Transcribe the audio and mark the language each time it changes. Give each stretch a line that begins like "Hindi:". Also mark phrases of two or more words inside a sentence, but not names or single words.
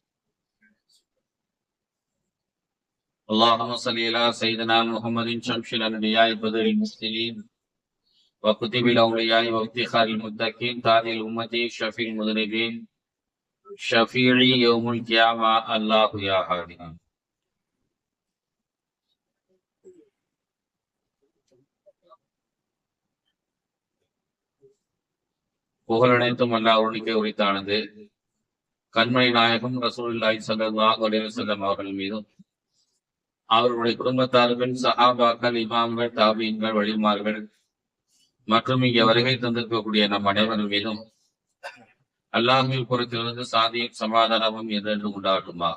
Arabic: اللهم صل على سيدنا محمد شمس الأنبياء بدر المسلمين وكتب الأولياء وافتخار المتقين تاج الأمة شفيع المذنبين شفيعي يوم القيامة الله يا هادي.
Tamil: புகழனைத்தும் அல்லாஹ்வுக்கே உரித்தானது. கண்மணி நாயகம்
Arabic: رسول الله صلى الله عليه وسلم
Tamil: அவர்கள் மீதும் அவர்களுடைய குடும்பத்தார்கள் சஹாபாக்கள் இமாம்கள் தாபீன்கள் வழிமார்கள் மற்றும் இங்கே வருகை தந்திருக்கக்கூடிய நம் அனைவரும் மீதும் அல்லாஹ்வின் புறத்திலிருந்து சாந்தியும் சமாதானமும் என்றென்று உண்டாகட்டுமாக.